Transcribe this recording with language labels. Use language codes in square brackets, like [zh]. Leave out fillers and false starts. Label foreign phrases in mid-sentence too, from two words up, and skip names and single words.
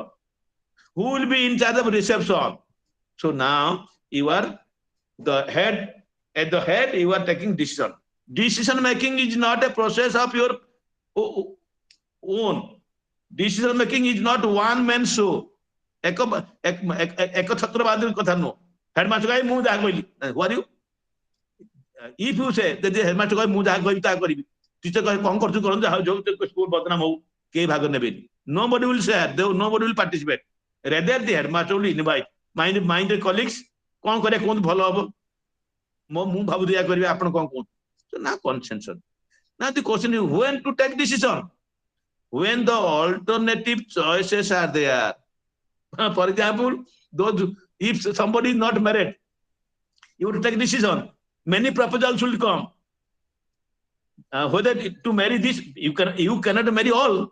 [en] Who will be in charge of reception? So now you are the head. At the head, you are taking decision. Decision making is not a process of your own. Decision making is not one man show. [or] ଏକ ଛତ୍ରବାଦୀ କଥା ନୁହଁ ହେଡମାଷ୍ଟର କହେ ମୁଁ ଯାହା କହିଲି [en] who are you? If you say [or] ଯଦି ହେଡମାଷ୍ଟର କହେ ମୁଁ ଯାହା କହିବି ତାହା କରିବି ଟିଚର କହେ କଣ କରୁଛୁ କରନ୍ତୁ ଯାହା ଯୋଉ ସ୍କୁଲ ବଦନାମ ହଉ କେହି ଭାଗ ନେବେନି [en] nobody will share nobody will participate rather the headmaster will invite mind the colleagues [or] କଣ କରିବା କୁହନ୍ତୁ ଭଲ ହବ ମୁଁ ଭାବୁଛି ଏହା କରିବି ଆପଣ କଣ କୁହନ୍ତୁ [en] so now consensus now the question is when to take decision when the alternative choices are there. For example, those if somebody is not married, you have to take decision. Many proposals will come. Whether to marry this, you cannot marry all.